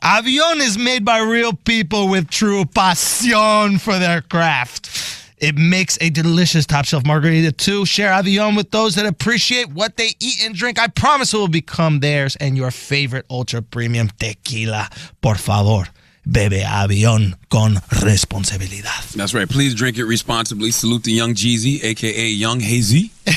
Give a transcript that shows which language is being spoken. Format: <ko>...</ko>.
<en>Avion is made by real people with true passion for their craft. It makes a delicious top-shelf margarita, too. Share Avion with those that appreciate what they eat and drink. I promise it will become theirs and your favorite ultra-premium tequila.</en> <es>Por favor, bebe Avion con responsabilidad.</es> <en>That's right. Please drink it responsibly. Salute to Young Jeezy, a.k.a. Young Hazy.</en>